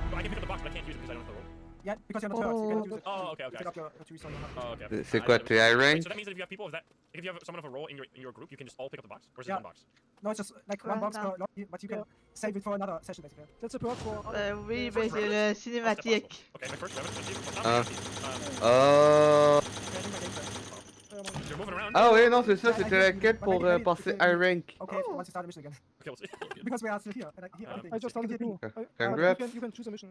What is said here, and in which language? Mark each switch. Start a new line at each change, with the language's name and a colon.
English: I can pick up the box, but I can't use it because I don't have the roll. Yeah, because you're not hurt, you cannot use it. Oh, okay, okay. Pick up your trees on your hand. Oh, okay.
French: C'est quoi, t'es high rank?
English: So that means that if you have people of that, if you have someone of a role in your group, you can just all pick up the box, or is it Yeah. one box? No, it's just like one box per lobby, but you can save it for another session basically. That's a perk for.
French: Oui, mais c'est le cinématique.
English: Okay, my first revenant. Oh. You're moving around.
French: Ah oui, non, c'est ça, c'était la quête pour passer high rank.
English: Okay, once you start the mission again. Okay, we'll see. Because we are still here. And here I just started the new. Congrats. You can choose a mission.